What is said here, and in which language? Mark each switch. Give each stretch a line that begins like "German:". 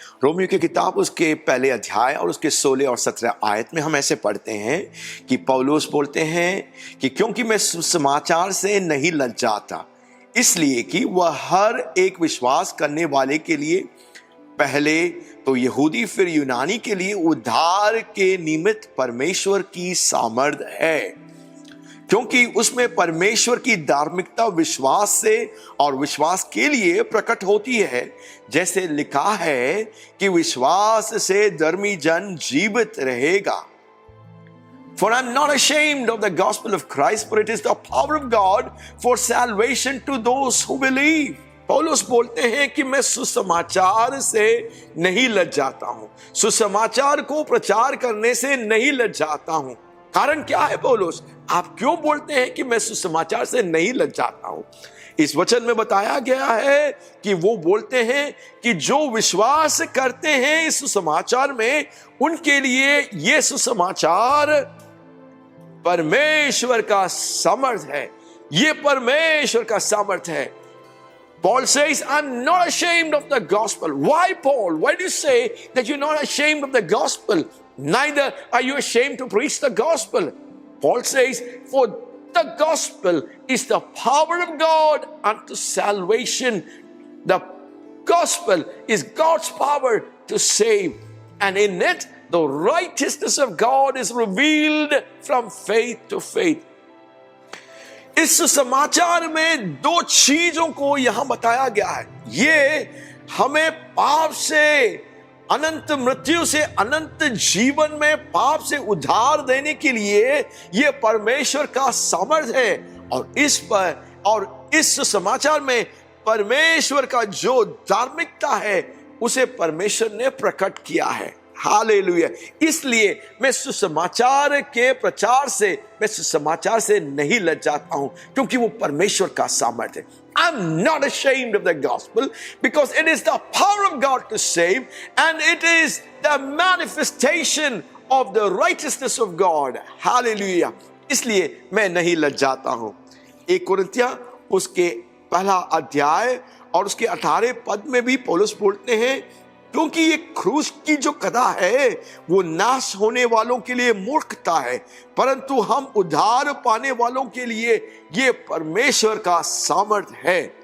Hindi: Romeo की किताब उसके पहले अध्याय और उसके 16 और 17 आयत में हम ऐसे पढ़ते हैं कि पौलुस बोलते हैं कि क्योंकि मैं सुसमाचार से नहीं लज्जाता, इसलिए कि वह हर एक विश्वास करने वाले के लिए, पहले तो यहूदी फिर यूनानी के लिए उद्धार के निमित्त परमेश्वर की सामर्थ है, क्योंकि उसमें परमेश्वर की धार्मिकता विश्वास से और विश्वास के लिए प्रकट होती है। जैसे लिखा है कि विश्वास से धर्मी जन जीवित रहेगा।
English: For I'm not ashamed of the gospel of Christ, for it is the power of God for salvation to those who believe.
Hindi: पौलुस बोलते हैं कि मैं सुसमाचार से नहीं लज्जाता हूं, सुसमाचार को प्रचार करने से नहीं लज्जाता हूं। कारण क्या है पौलुस? आप क्यों बोलते हैं कि मैं सुसमाचार से नहीं लज्जाता हूं? इस वचन में बताया गया है कि वो बोलते हैं कि जो विश्वास करते हैं इस सुसमाचार में, उनके लिए ये सुसमाचार परमेश्वर का सामर्थ है। ये परमेश्वर का सामर्थ है।
English: Paul says, I'm not ashamed of the gospel. Why, Paul? Why do you say that you're not ashamed of the gospel? Neither are you ashamed to preach the gospel. Paul says, for the gospel is the power of God unto salvation. The gospel is God's power to save. And in it, the righteousness of God is revealed from faith to faith.
Hindi: इस समाचार में दो चीजों को यहां बताया गया है। ये हमें पाप से, अनंत मृत्यु से अनंत जीवन में पाप से उद्धार देने के लिए ये परमेश्वर का सामर्थ है। और इस समाचार में परमेश्वर का जो धार्मिकता है उसे परमेश्वर ने प्रकट किया है। हालेलुया। इसलिए मैं सुसमाचार के प्रचार से, मैं सुसमाचार से नहीं लज्जाता हूं, क्योंकि वो परमेश्वर का सामर्थ है।
English: I'm not ashamed of the gospel because it is the power of God to save and it is the manifestation of the righteousness of God. Hallelujah.
Hindi: इसलिए मैं नहीं लज्जाता हूं। 1 कुरिन्थिया उसके पहला अध्याय और उसके 18 पद में भी पौलुस बोलते हैं, क्योंकि ये क्रूस की जो कथा है वो नाश होने वालों के लिए मूर्खता है, परंतु हम उद्धार पाने वालों के लिए ये परमेश्वर का सामर्थ है।